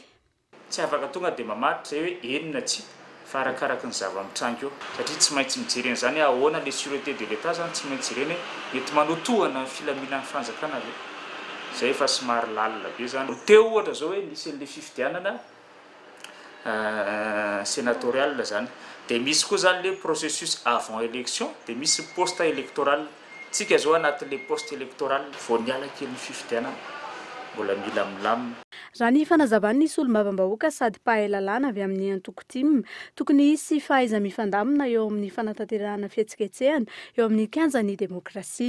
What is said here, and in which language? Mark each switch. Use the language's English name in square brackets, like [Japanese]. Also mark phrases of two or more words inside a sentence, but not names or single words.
[Malagasy] Tsy afaka tonga dia mamaritra hoe enina tsy fa arakaraka ny zava-mitrango eo satria tsy maintsy mijerena zany ahoana le [French] sûreté de l'État [Malagasy] zany tsy maintsy jerena mety manotohana ny filaminan'ny fanjakana ve zay efa somary lalina be zany. Teo ohatra zao hoe nisy an'le fifidianana sénatorial zany dia misy koa zany le [French] processus avant élection [Malagasy] dia misy [French] poste électoral. [Malagasy] Tsika zao anatin'le [French] poste électoral [Malagasy] vao niala kely ny fifidianana mbola mila milamina. Raha ny fanazavany nisy olombavambahoaka sady mpahay lalàna avy amin'ny antoko-timy tokony hisy fahaiza mifandamina eo amin'ny fanatanterahana fihetsiketsehana eo amin'ny kianjan'ny demokrasia.